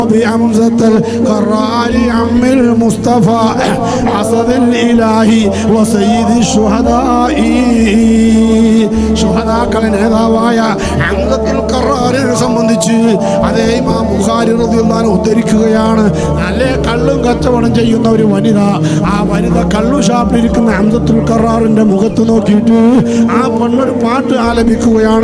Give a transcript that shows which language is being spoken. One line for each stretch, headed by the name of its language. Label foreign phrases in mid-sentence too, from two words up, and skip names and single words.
Arabic: بحمزة القرار عم المصطفى أسد الإله وسيد الشهداء
Malayalam: ശുഹദാക്കളെ നേതാവായ ഹംസത്തുൽ ഖറാറിനെ സംബന്ധിച്ച് അതേ ഇമാം ബുഖാരി
Arabic: رضي الله عنه
Malayalam: ഉദ്ധരിക്കുകയാണ്. നല്ല കള്ളും കച്ചവടം ചെയ്യുന്ന ഒരു വനിത, ആ വനിത കള്ളു ഷാപ്പിലിരിക്കുന്ന ഹംസത്തുൽ ഖറാറിന്റെ മുഖത്ത് നോക്കിയിട്ട് ആ പെണ്ണൊരു പാട്ട് ആലപിക്കുകയാണ്.